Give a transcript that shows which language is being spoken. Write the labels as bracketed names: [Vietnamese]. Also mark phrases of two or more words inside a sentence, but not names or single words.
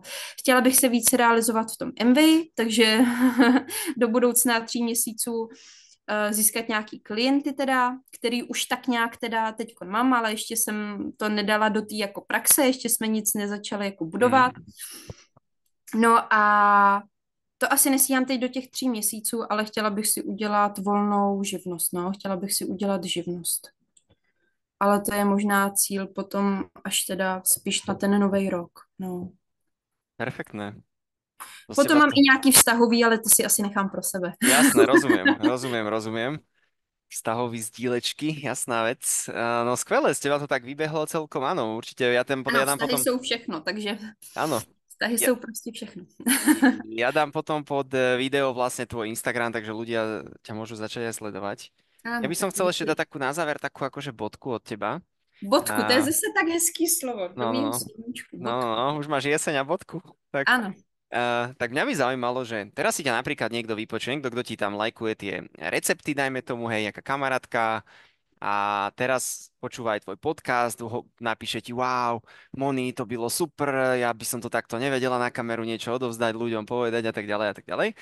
[Czech] Chtěla bych se více realizovat v tom MV, takže do budoucna 3 měsíců získat nějaký klienty teda, který už tak nějak teda teď mám, ale ještě jsem to nedala do té jako praxe, ještě jsme nic nezačali jako budovat. No a to asi nesíhám teď do těch 3 měsíců, ale chtěla bych si udělat volnou živnost, no, chtěla bych si udělat živnost. Ale to je možná cíl potom až teda spíš na ten nový rok, no. [Slovak] Perfektné. To ste [Czech] Potom mám [Slovak] vlastne... [Czech] i nějaký vztahový, ale to si asi nechám pro sebe. [Slovak] Jasné, rozumiem. [Czech] Vztahový sdílečky, [Slovak] jasná vec. No skvelé, z teba to tak vybehlo celkom, áno, určite [Czech] Ano, [Slovak] ja dám [Czech] vztahy [Slovak] potom, [Czech] jsou všechno, takže [Slovak] áno, [Czech] vztahy [Slovak] ja, [Czech] jsou prostě všechno. [Slovak] ja dám potom pod video vlastne tvoj Instagram, takže ľudia ťa môžu začať aj sledovať. Ja [Czech] Ano, [Slovak] by som tak chcel ešte [Czech] děkuji. [Slovak] dať takú na záver, takú akože bodku od teba. [Czech] Bodku, to je [Slovak] A, [Czech] zase tak hezký slovo. [Slovak] no, no, [Czech] Dobrým [Slovak] no, [Czech] sluníčku, [Slovak] no, no, bodku. no, už máš jeseň a bodku. Tak, [Czech] Ano, [Slovak] tak mňa by zaujímalo, že teraz si ťa napríklad niekto vypočuje, niekto, kto ti tam lajkuje tie recepty, dajme tomu, hej, jaká kamarátka, a teraz počúva aj tvoj podcast, napíše ti, wow, Moni, [Czech] to bylo super, [Slovak] ja by som to takto nevedela na kameru niečo odovzdať ľuďom, povedať a tak ďalej a tak ďalej.